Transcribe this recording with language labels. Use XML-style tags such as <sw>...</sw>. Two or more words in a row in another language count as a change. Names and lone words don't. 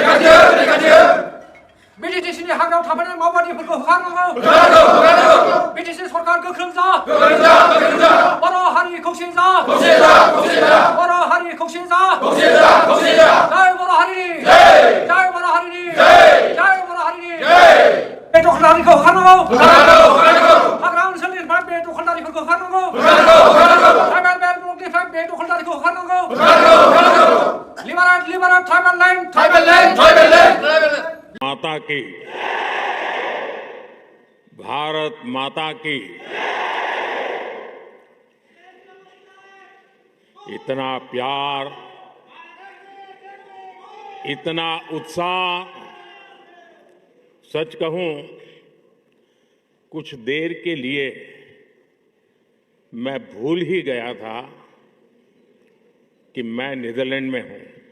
<brx>बिटिसिनि हाग्रायाव थाफैनाय मावबादिफोरखौ होखारनांगौ बिटिसि सरकार गोख्रों जा बर' हारि खौसे जा बर' हारि खौसे जा जय बर' हारिनि जय बर' हारिनि जय बर' हारिनि बे दखलदारिखौ होखारनांगौ हाग्रा ओनसोलनिफ्राय बे दखलदारिफोरखौ होखारनांगौ</brx> <en>tribal belt</en> <brx>ब्लकनिफ्राय बे दखलदारिखौ होखारनांगौ</brx> <en>liberate tribal land</en> <hi>माता की भारत माता की इतना प्यार इतना उत्साह सच कहूं कुछ देर के लिए मैं भूल ही गया था कि मैं नीदरलैंड में हूं।</hi>